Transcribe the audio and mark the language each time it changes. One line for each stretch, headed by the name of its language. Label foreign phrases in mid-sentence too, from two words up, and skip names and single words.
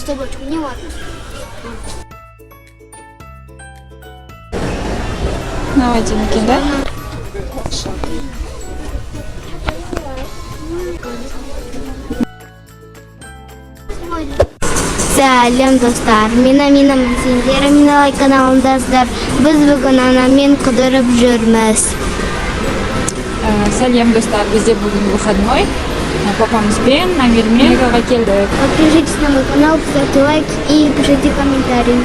Russian: собачку не важно. Давайте накинь, да?
Kazakh: Сәлем достар, мина сендер, миналай каналындасыздар. Біз бүгін анамен қыдырып жүрміз. Сәлем достар, бізде бүгін выходной. Папамызбен Америкаға келдік.
Russian: Подпишитесь на мой канал, ставьте лайк и пишите комментарии.